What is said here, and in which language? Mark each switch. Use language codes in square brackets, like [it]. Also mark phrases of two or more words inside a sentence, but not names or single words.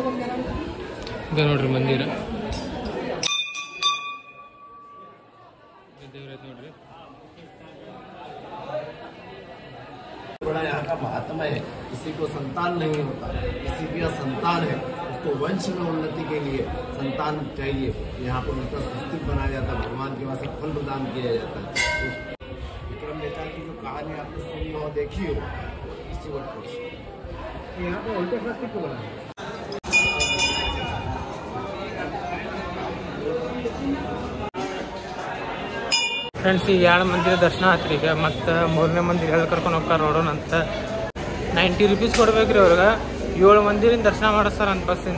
[kn] ಇದು ನೋಡ್ರಿ ಮಂದಿರ. ನೋಡ್ರಿ. [hi] बड़ा यहाँ का महात्मा है, किसी को संतान नहीं होता, किसी का संतान है उसको वंश में उन्नति के लिए संतान चाहिए, यहाँ पर उनका स्वस्तिक बनाया जाता है, भगवान के वास्ते फल प्रदान किया जाता है। विक्रम बेताल की जो कहानी आपने सुनी हो देखी हो, इसी वक्त यहाँ पे उल्टे स्वस्तिक को बनाया। [kn] ಫ್ರೆಂಡ್ಸ್, ಈ 2 ಮಂದಿರ ದರ್ಶನ ಆತ್ರಿ. ಈಗ ಮತ್ತು 3ನೇ ಮಂದಿರ ಎಲ್ಲಿ ಕರ್ಕೊಂಡು ಹೋಗ್ತಾರೆ ನೋಡೋಣ ಅಂತ. 90 ರೂಪೀಸ್ ಕೊಡ್ಬೇಕ್ರಿ ಅವ್ರಿಗೆ. 7 ಮಂದಿರಿಂದ ದರ್ಶನ ಮಾಡಿಸ್ತಾರಂತ ಬಸ್ಸಿಂದ.